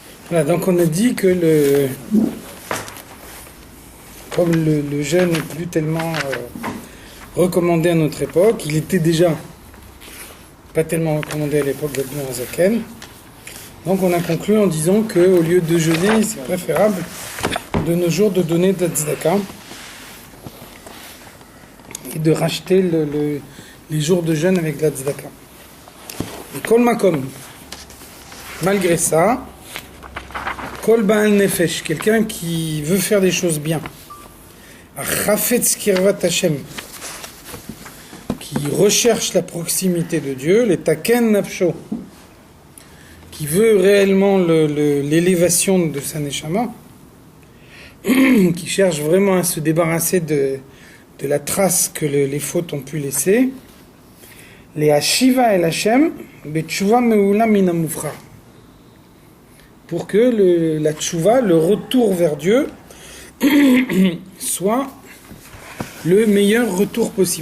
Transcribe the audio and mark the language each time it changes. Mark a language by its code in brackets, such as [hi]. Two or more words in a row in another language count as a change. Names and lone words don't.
[fr] Voilà, donc on a dit que comme le jeûne n'est plus tellement recommandé à notre époque, il était déjà pas tellement recommandé à l'époque d'Admor Hazaken. Donc on a conclu en disant qu'au lieu de jeûner, c'est préférable de nos jours de donner de la tzedaka et de racheter les jours de jeûne avec de la tzedaka. [he] Et כל מקום, [fr] malgré ça, [he] כל בעל נפש, [fr] quelqu'un qui veut faire des choses bien, [he] חפץ קרבת Hashem, [fr] qui recherche la proximité de Dieu, [he] לתקן נפשו, [fr] qui veut réellement l'élévation de sa neshama, qui cherche vraiment à se débarrasser de la trace que les fautes ont pu laisser, [he] להשיבה אל השם בתשובה מעולה מן המובחר, [fr] pour que la tchouva, le retour vers Dieu, soit le meilleur retour possible.